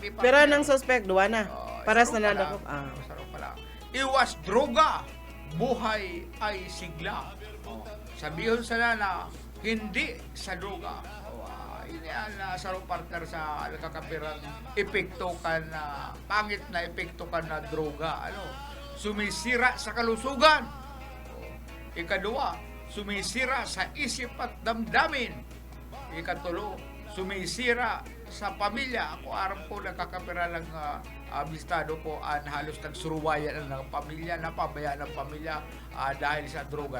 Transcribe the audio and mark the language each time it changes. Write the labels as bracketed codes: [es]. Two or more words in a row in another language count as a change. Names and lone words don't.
[bik] Pero ng suspect, duwa na. Paras na nadakop. Saro pala. [tl] Iwas droga, buhay ay sigla. Sabihin sila na hindi sa droga. [bik] Ini ang sarong partner sa nagkakapirang epekto ka na pangit na epekto ka na droga. [tl] Sumisira sa kalusugan. Ikadua, sumisira sa isip at damdamin. Ikatulo, sumisira sa pamilya. [bik] Ako aram ko nakakapira lang abistado ko halos nagsuruwayan ng pamilya, napabayaan ng pamilya dahil sa droga.